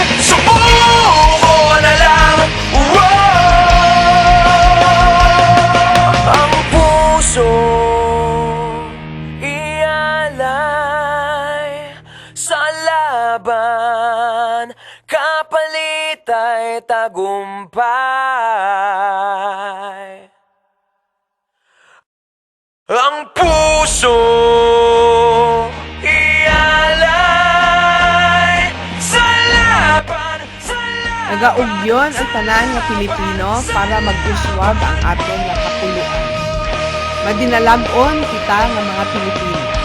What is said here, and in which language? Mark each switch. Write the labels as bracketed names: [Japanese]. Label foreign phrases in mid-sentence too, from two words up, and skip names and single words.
[Filipino] Subuko na lang, ang puso ialay sa laban, kapalit ay tagumpay. Ang puso ialay sa laban, [Hiligaynon] Nagaugyon ang tanan nga Pilipino para mag-uswag ang aton nga kapuluan. Madinalagon kita nga mga Pilipino.